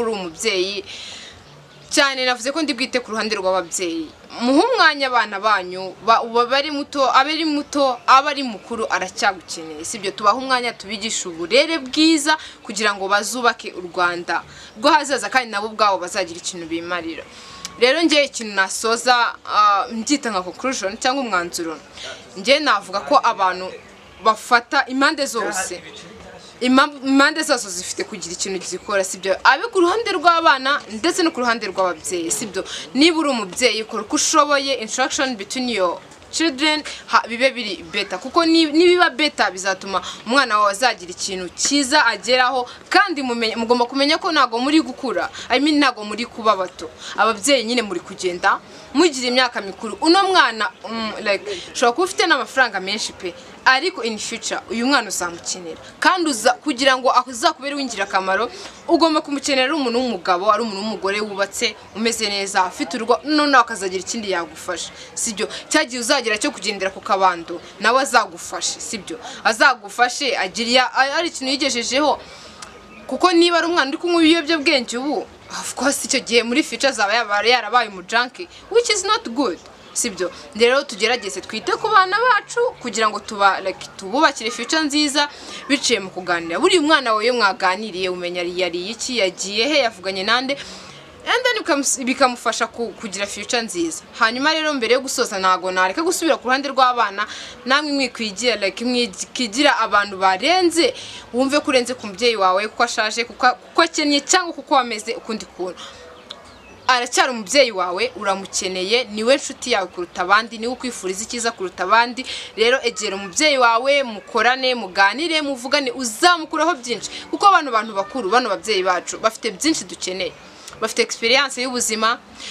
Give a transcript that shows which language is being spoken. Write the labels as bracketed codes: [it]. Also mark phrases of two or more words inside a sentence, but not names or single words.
[rw] uri umubyeyi cyane navuze ko ndi bwite ku ruhande rw'ababyeyi muhe umwanya abana banyu bari muto abari mukuru aracyagukeneye sibyo tubaha umwanya tubigisha uburere bwiza kugira ngo bazubake u Rwanda rwo hazaza kandi nabo ubwabo bazagira ikintu bimarira rero ngiye ikintu nasoza mbyita nka conclusion cyangwa umwanzuro ngiye navuga ko abantu bafata impande zose zifite kugira ikintu gikora sibyo abe ku ruhande rw'abana ndetse no ku ruhande rw'ababyeyi sibyo niba uri umubyeyi ukora uko ushoboye [en] interaction between your children [rw] bibe biri beta kuko nibiba beta bizatuma umwana wawe azagira ikintu cyiza ageraho kandi mugomba kumenya ko nago muri gukura nago muri kuba bato ababyeyi nyine muri kugenda mugira imyaka mikuru uno mwana like shobora kuba ufite n'amafaranga menshi pe ariko [en] in future [rw] uyu mwana uzamukenera kandi kugira ngo azakubere wingira akamaro ugomba kumukenera umuntu w'umugabo ari umuntu w'umugore wubatse umeze neza afite urugo none akazagira ikindi yagufasha sibyo cyagiye uzagira cyo kugendera ku kabando nawe azagufashe sibyo azagufashe agiriya ari ikintu yigejejeho kuko niba ari umwana uri kunywa ibiyobyabwenge ubu [en] of course [rw] icyo gihe muri future zaba yarabaye umujunkie [en] which is not good [rw] sibyo rero tugerageze twite ku bana bacu kugira ngo tububakire future nziza biciye mu kuganira buri mwana wawe mwaganiriye umenya yari iki yagiye he yavuganye nande [en] and then [rw] bikamufasha kugira future nziza hanyuma rero mbere yo gusoza nago nareka gusubira ku ruhande rw'abana namwe mwikwigira mwikigira abantu barenze wumve kurenze ku mubyeyi wawe kuko ashaje kuko akenye cyangwa kuko wameze ukundi kuntu aracyari umubyeyi wawe uramukeneye niwe nshuti yawe kuruta abandi niwe ukwifuriza icyiza kuruta abandi rero egera umubyeyi wawe mukorane muganire muvugane uzamukuraho byinshi kuko abantu bakuru bano babyeyi bacu bafite byinshi dukeneye bafite experience y'ubuzima